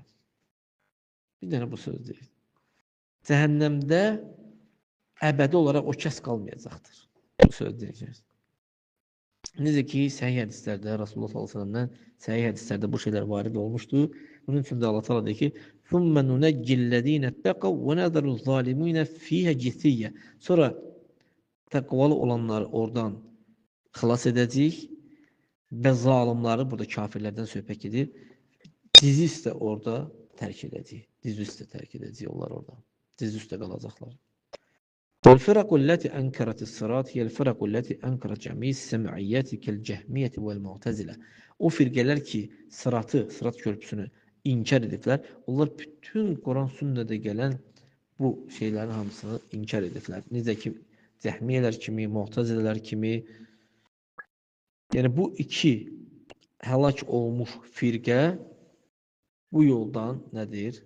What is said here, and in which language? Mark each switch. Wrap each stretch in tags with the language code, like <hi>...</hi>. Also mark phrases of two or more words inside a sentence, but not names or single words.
<az>Bir dənə bu sözü deyib. Cəhənnəmdə əbədi olaraq o kəs qalmayacaqdır. Bu sözü deyəcək. Necə ki, səhih hədislərdə, Rasulullah s.ə.vələndən səhih hədislərdə bu şeylər varid olmuşdur. Bunun üçün də Allah təala deyir ki,</az> <ar>ثُمَّ نُنَجِّ الَّذ۪ينَ اتَّقَوْا وَنَذَرُ الظَّالِمِينَ ف۪يهَ جِثِيَّ.</ar> <az>Sonra təqvalı olanları oradan xilas edəcək və zalimları, burada kafirlərdən söhbət edir, dizi üstə orada tərk edəcək. Dizi üstə tərk edəcək onlar orada. Dizi üstə qalacaqlar.</az> <ar>والفرق التي أنكرت الصراط هي الفرق التي أنكرت جميع السمعيات كالجهمية والمعتزلة.</ar> <az>O firqələr ki, sırat körpüsünü inkar ediblər. Onlar bütün Quran sünnədə gələn bu şeylərin hamısını inkar ediblər. Necə ki, cəhmiyyələr kimi, mu'tazilələr kimi. Yəni bu iki həlak olmuş firqə bu yoldan nədir?</az>